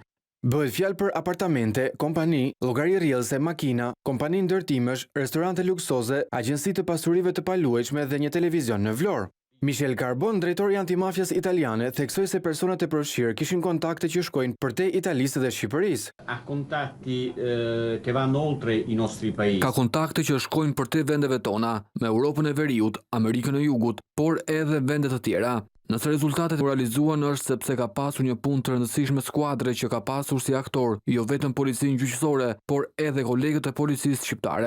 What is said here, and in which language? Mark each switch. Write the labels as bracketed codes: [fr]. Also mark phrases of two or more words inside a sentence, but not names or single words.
[sq] Bëhet fjalë për apartamente, kompani, llogari rrjedhëse, makina, kompani ndërtimesh, restorante luksoze, agjenci të pasurive të paluajtshme dhe një televizion në Vlorë. Michel Carbon, drejtori i antimafias italiane, theksoi se personat e përfshirë kishin kontakte që shkojnë përtej Italisë dhe Shqipërisë. [it] Ha contatti che vanno oltre i nostri paesi. [sq] Ka kontakte që shkojnë përtej vendeve tona, me Europën e Veriut, Amerikën e Jugut, por edhe vende të tjera. Nëse rezultatet realizuan është sepse ka pasur një punë të rëndësishme skuadre që ka pasur si aktor, jo vetëm policinë gjyqësore, por edhe kolegët e policisë shqiptare.